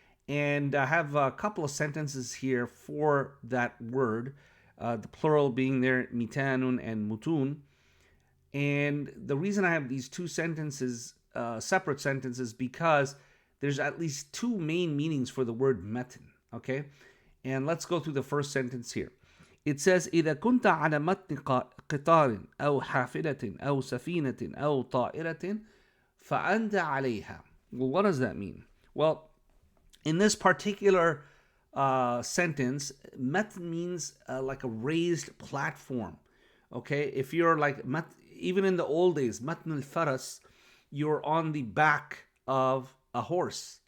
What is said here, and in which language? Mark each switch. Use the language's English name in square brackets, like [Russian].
[English] And I have a couple of sentences here for that word, the plural being there, mitanun and mutun. And the reason I have these two sentences, separate sentences, because there's at least two main meanings for the word matan, okay? And let's go through the first sentence here. [Arabic] It says, إذا كنت على متن قطار أو حافلة أو سفينة أو طائرة فأنت عليها. [English] Well, what does that mean? Well, in this particular sentence, matan means like a raised platform. Okay, if you're like, even in the old days, matn al-faras, you're on the back of a horse.